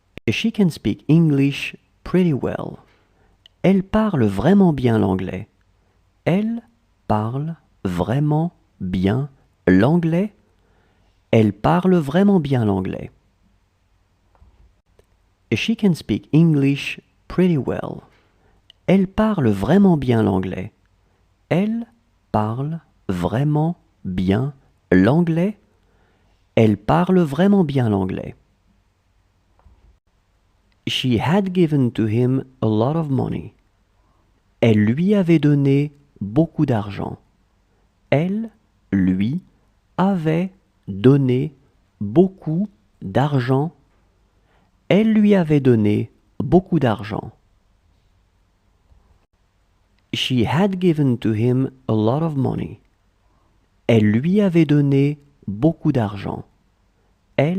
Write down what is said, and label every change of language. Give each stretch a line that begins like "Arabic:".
English: She can speak English pretty well.
French: Elle parle vraiment bien l'anglais. Elle parle vraiment bien l'anglais. Elle parle vraiment bien l'anglais.
English: She can speak English pretty well.
French: Elle parle vraiment bien l'anglais. Elle parle vraiment bien l'anglais. Elle parle vraiment bien l'anglais.
English: She had given to him a lot of money.
French: Elle lui avait donné beaucoup d'argent. Elle lui avait donné beaucoup d'argent. Elle lui avait donné beaucoup d'argent.
English: She had given to him a lot of money.
French: Elle lui avait donné beaucoup d'argent. Elle lui avait donné beaucoup